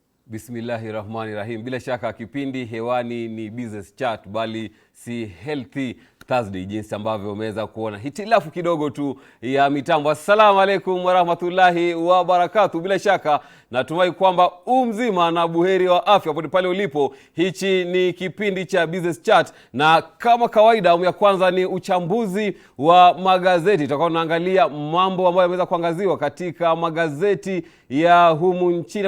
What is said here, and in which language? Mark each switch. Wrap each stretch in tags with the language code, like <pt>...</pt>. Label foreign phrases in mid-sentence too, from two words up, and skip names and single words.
<sw>Bismillahirrahmanirrahim. Bila shaka kipindi hewani ni Business Chat, bali si Healthy Thursday, jinsi ambavyo umeweza kuona hitilafu kidogo tu ya mitambo.</sw> <ar>السلام عليكم ورحمة الله وبركاته.</ar> <sw>Bila shaka natumai kwamba mzima na buheri wa afya popote pale ulipo. Hichi ni kipindi cha Business Chat, na kama kawaida awamu ya kwanza ni uchambuzi wa magazeti. Tutakuwa tunaangalia mambo ambayo yameweza kuangaziwa katika magazeti ya humu nchini.</sw>